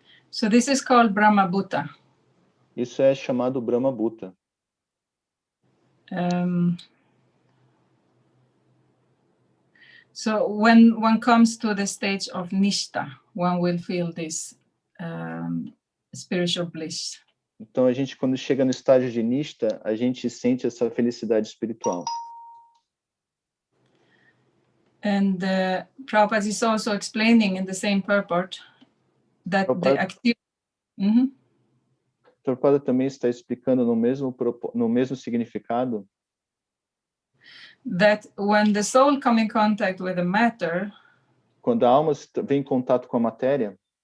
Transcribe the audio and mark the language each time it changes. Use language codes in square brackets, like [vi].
[en] So this is called Brahma Bhuta. [pt] Isso é chamado Brahma Bhuta. [en] So when one comes to the stage of Nishta, one will feel this spiritual bliss. [pt] Então, a gente, quando chega no estágio de Nishta, a gente sente essa felicidade espiritual. [en] And Prabhupada is also explaining in the same purport that the activity... [pt] Prabhupada também está explicando no mesmo significado [en] that when the soul comes in contact with the matter, [pt] quando a alma vem em contato com a matéria,